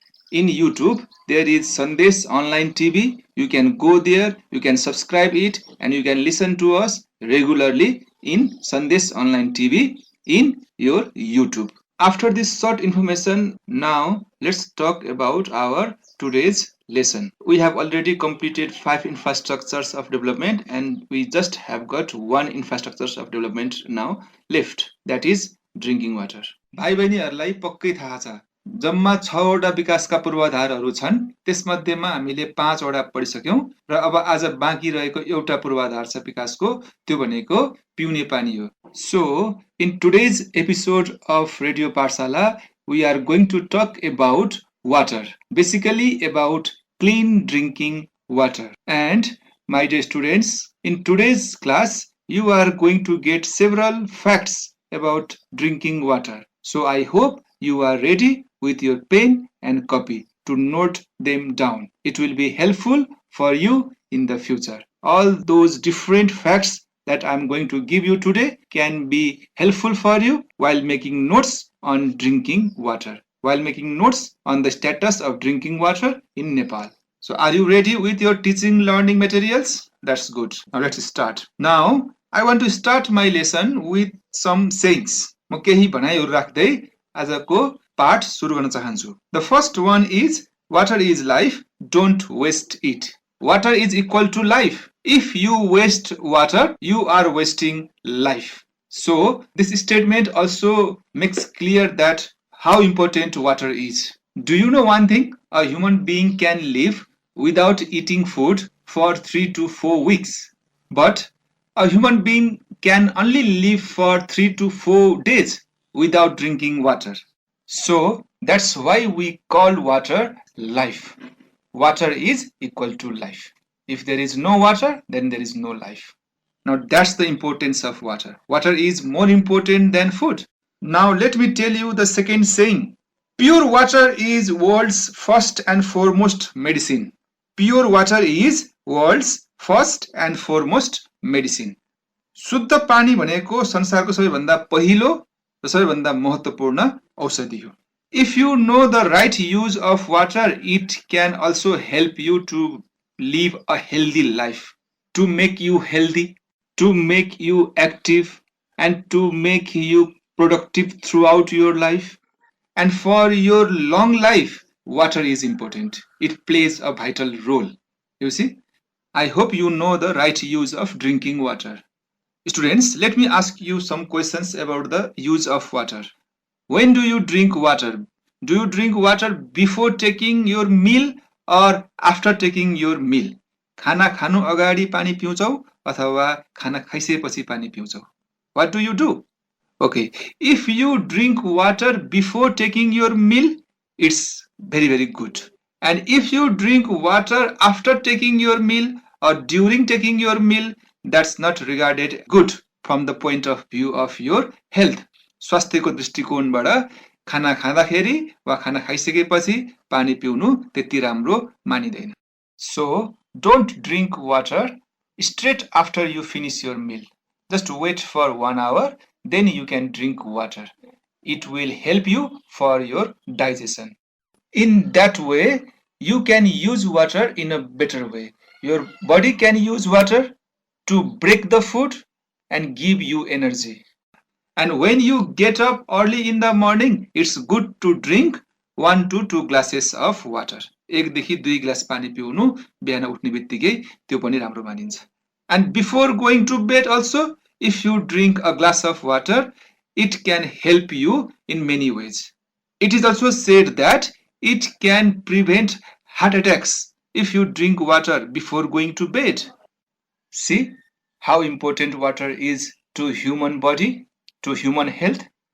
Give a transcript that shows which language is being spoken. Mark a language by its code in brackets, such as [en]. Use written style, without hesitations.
[en] In YouTube, there is Sandesh Online TV. You can go there, you can subscribe it, and you can listen to us regularly in Sandesh Online TV in your YouTube. After this short information, now let's talk about our today's lesson. We have already completed 5 infrastructures of development, and we just have got 1 infrastructure of development now left, that is drinking water. [ne] भाइ बहिनीहरूलाई पक्कै थाहा छ, जम्मा 6 वटा विकासका पूर्वाधारहरू छन्। त्यसमध्येमा हामीले 5 वटा पढिसक्यौं र अब आज बाँकी रहेको एउटा पूर्वाधार छ विकासको, त्यो भनेको पिउने पानी हो। [en] So, in today's episode of Radio Parsala, we are going to talk about water, basically about clean drinking water. And my dear students, in today's class, you are going to get several facts about drinking water. So I hope you are ready with your pen and copy to note them down. It will be helpful for you in the future. All those different facts that I'm going to give you today can be helpful for you while making notes on drinking water, while making notes on the status of drinking water in Nepal. So are you ready with your teaching learning materials? That's good. Now let's start. Now I want to start my lesson with some sayings. [ne] म केही भनाइहरु राख्दै आजको पाठ सुरु गर्न चाहन्छु. [en] The first one is, water is life, don't waste it. Water is equal to life. If you waste water, you are wasting life. So this statement also makes clear that how important water is. Do you know one thing? A human being can live without eating food for 3 to 4 weeks. But a human being can only live for 3 to 4 days without drinking water. So that's why we call water life. Water is equal to life. If there is no water, then there is no life. Now that's the importance of water. Water is more important than food. Now let me tell you the second saying. Pure water is world's first and foremost medicine. Pure water is world's first and foremost medicine. [ne] शुद्ध पानी भनेको संसारको सबैभन्दा पहिलो र सबैभन्दा महत्त्वपूर्ण औषधि हो. [en] If you know the right use of water, it can also help you to live a healthy life, to make you healthy, to make you active, and to make you productive throughout your life. And for your long life, water is important. It plays a vital role. You see, I hope you know the right use of drinking water. Students, let me ask you some questions about the use of water. When do you drink water? Do you drink water before taking your meal or after taking your meal? [ne] खाना खानु अगाडि पानी पिउँछौ अथवा खाना खाइसकेपछि पानी पिउँछौ? [en] What do you do? Okay, if you drink water before taking your meal, it's very good. And if you drink water after taking your meal or during taking your meal, that's not regarded good from the point of view of your health. [ne] स्वास्थ्यको दृष्टिकोणबाट खाना खाँदाखेरि वा खाना खाइसकेपछि पानी पिउनु त्यति राम्रो मानिदैन. [en] So, don't drink water straight after you finish your meal. Just wait for 1 hour, then you can drink water. It will help you for your digestion. In that way, you can use water in a better way. Your body can use water to break the food and give you energy. And when you get up early in the morning, it's good to drink 1 to 2 glasses of water. [ne] 1 देखि 2 glass पानी पिउनु बिहान उठ्ने बित्तिकै त्यो पनि राम्रो मानिन्छ. [en] And before going to bed also, if you drink a glass of water, it can help you in many ways. It is also said that it can prevent heart attacks if you drink water before going to bed. See how important water is to human body, to human health.